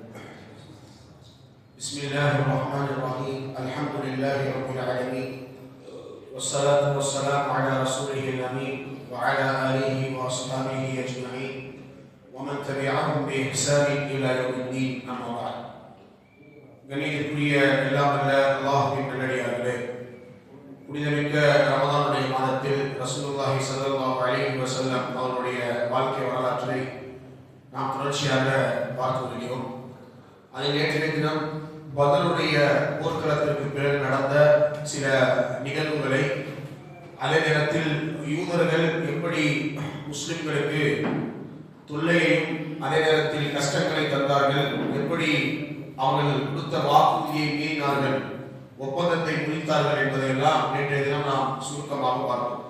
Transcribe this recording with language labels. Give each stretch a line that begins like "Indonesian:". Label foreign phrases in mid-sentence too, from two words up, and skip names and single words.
Arabic: بسم الله الرحمن الرحيم. الحمد لله رب العالمين، والصلاة والسلام على رسوله الأمين وعلى آله وأصحابه أجمعين ومن تبعهم بإحسان إلى يوم الدين. أما بعد.
Tamil: கணிதக்குரிய எல்லாம் அல்ல அல்லாஹ்வின் நல்லடியார்களே, புனிதமிக்க ரமதானுடைய மாதத்தில்
Arabic: رسول الله صلى الله عليه وسلم
Tamil: அவருடைய வாழ்க்கை வரலாற்றை நாம் தொடர்ச்சியாக பார்த்து வருகிறோம். அதில் நேற்றைய தினம் பத்ருடைய போர்க்களத்திற்கு பிறகு நடந்த சில நிகழ்வுகளை, அதே நேரத்தில் யூதர்கள் எப்படி முஸ்லிம்களுக்கு தொல்லையையும் அதே நேரத்தில் கஷ்டங்களை தந்தார்கள், எப்படி அவர்கள் கொடுத்த வாக்குறுதியை மீறினார்கள், ஒப்பந்தத்தை முடித்தார்கள் என்பதையெல்லாம் நேற்றைய தினம் நாம் சுருக்கமாக பார்த்தோம்.